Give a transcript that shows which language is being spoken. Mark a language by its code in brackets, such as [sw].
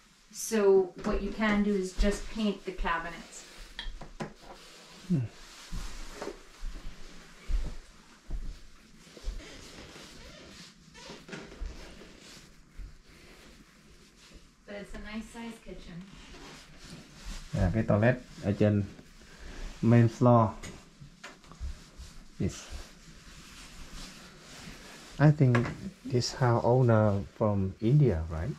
[en] So what you can do is just paint the cabinets. But it's a nice sized kitchen. [vi] Cái toilet ở trên [en] main floor. Yes. I think this house owner from India, right?